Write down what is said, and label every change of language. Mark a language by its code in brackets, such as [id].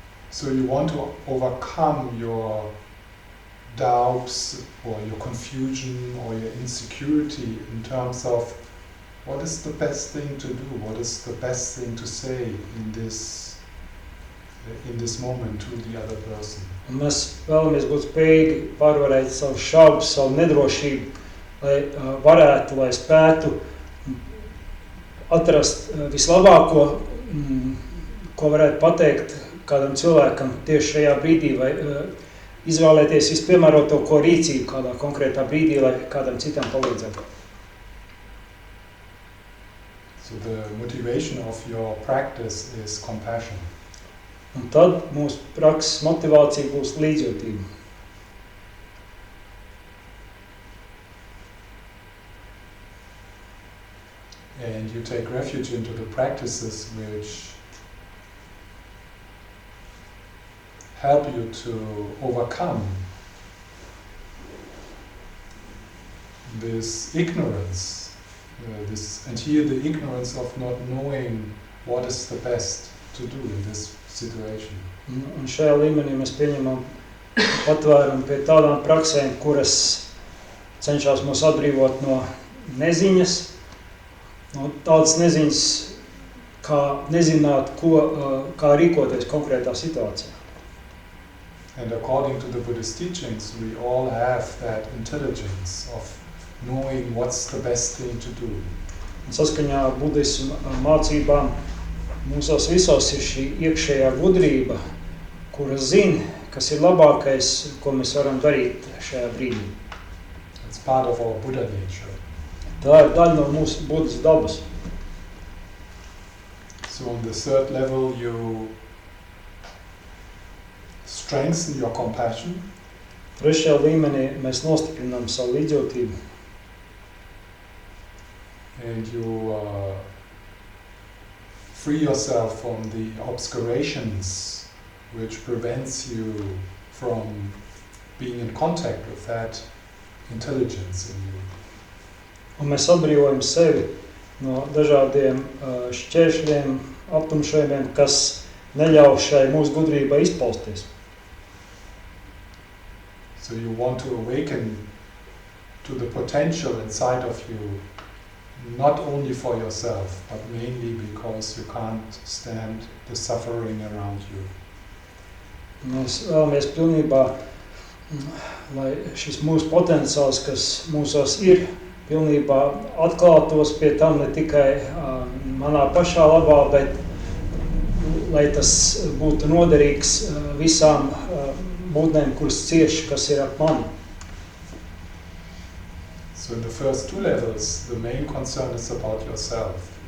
[en] So you want to overcome your doubts or your confusion or your insecurity in terms of what is the best thing to do, what is the best thing to say in this moment to the other person. [lv] Un mēs vēlamies būt spējīgi pārvarēt savu šaubu, savu nedrošību, lai spētu atrast vislabāko, ko varētu pateikt kādam cilvēkam tieši šajā brīdī, vai izvēlēties vispiemērotāko rīcību kādā konkrētā brīdī, lai kādam citam palīdzētu. [en] So the motivation of your practice is compassion. [lv] Un tad mūsu prakses motivācija būs līdzjūtība. [en] And you take refuge into the practices which help you to overcome this ignorance and here the ignorance of not knowing what is the best to do in this situation. [lv] Un šajā līmenī mēs pieņemam patvērumu pie tādām praksēm, kuras cenšas mūs atbrīvot no neziņas, no tādas neziņas, kā nezināt, kā rīkoties konkrētā situācijā. [en] And according to the Buddhist teachings, we all have that intelligence of knowing what's the best thing to do. [lv] Un saskaņā ar budismu mācībām mūsos visos ir šī iekšējā gudrība, kura zina, kas ir labākais, ko mēs varam darīt šajā brīdī. [en] It's part of our Buddha nature. [lv] Tā ir daļa no mūsu Budas dabas. [en] So on the third level, you strengthen your compassion. [lv] Trešajā līmenī mēs nostiprinām savu līdzjūtību. [en] And you free yourself from the obscurations which prevents you from being in contact with that intelligence in you. [lv] Un mēs atbrīvojam sevi no dažādiem šķēršļiem, aptumšojumiem, kas neļauj šai mūsu gudrībai izpausties. [en] So you want to awaken to the potential inside of you, not only for yourself, but mainly because you can't stand the suffering around you. [lv] Mēs vēlamies pilnībā, lai šis mūsu potenciāls, kas mūsos ir, pilnībā atklātos pie tam ne tikai manā pašā labā, bet lai tas būtu noderīgs visām būtnēm, kuras cieši, kas ir ap mani. [en] So in the first two levels, the main concern is about yourself.